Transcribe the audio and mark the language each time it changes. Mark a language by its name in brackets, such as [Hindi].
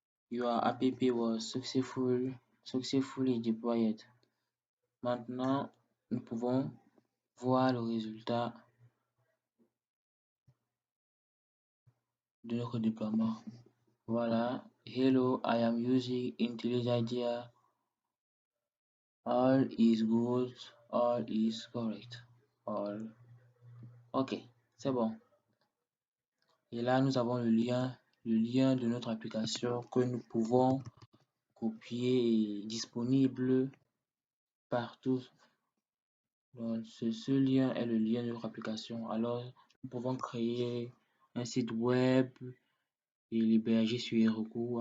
[English] Your app was successfully deployed. [French] Maintenant, nous pouvons voir le résultat de notre déploiement. Voilà. [English] Hello, I am using IntelliJ All is good, all is correct. [French] OK, c'est bon. Et là, nous avons le lien de notre application que nous pouvons copier et disponible partout. Donc, ce lien est le lien de notre application. Alors, nous pouvons créer un site web et l'héberger sur Heroku.